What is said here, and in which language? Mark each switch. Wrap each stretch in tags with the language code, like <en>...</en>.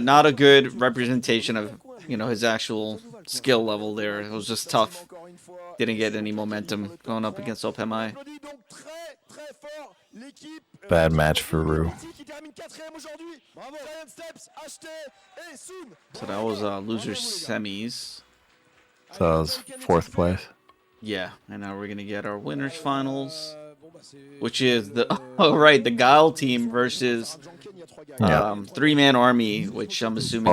<en>Not a good representation of, you know, his actual skill level there. It was just tough.</en> <fr>Encore une fois,</fr> <en>Didn't get any momentum going up against Opemai.</en> <fr>applaudit donc très fort l'équipe.</fr> <en>Bad match for Rue.</en> <fr>Qui termine 4e aujourd'hui. Bravo. Giant Steps, acheté et soon.</fr> <en>So that was losers semis. So that was 4th place. Yeah, and now we're gonna get our winners finals, which is the the Guile team versus Yeah. 3-man army, which I'm assuming</en>